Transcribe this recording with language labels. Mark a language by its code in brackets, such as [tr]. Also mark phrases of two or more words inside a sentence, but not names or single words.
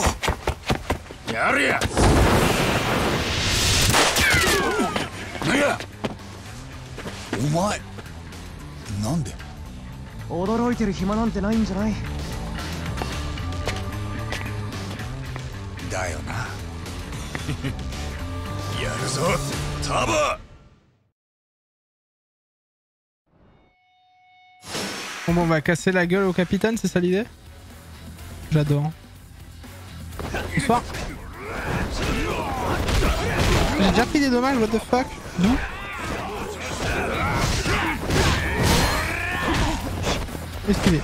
[ja] やれや。何や？お前なんで？驚いてる暇なんてないんじゃない？だよな。やるぞタボ！ [fr] Bon, on va casser la gueule au capitaine, c'est ça l'idée? J'adore. Bonsoir. J'ai déjà pris des dommages, [en] what the fuck? [fr] D'où? Esquivé.